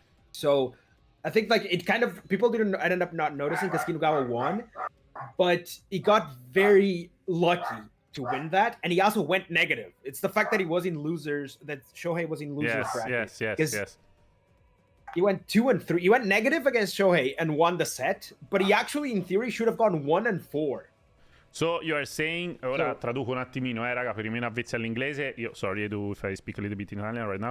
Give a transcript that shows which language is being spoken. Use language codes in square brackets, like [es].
[en] So I think like it kind of people didn't end up not noticing because Kinugawa won, but he got very lucky to win that, and he also went negative. It's the fact that he was in losers, that Shohei was in losers bracket. Yes. He went 2-3. He went negative against Shohei and won the set, but he actually, in theory, should have gone 1-4. So you are saying, [it] ora traduco un attimino, raga, per i meno avvezzi all'inglese. Io, [en] sorry, if I speak a little bit in Italian right now.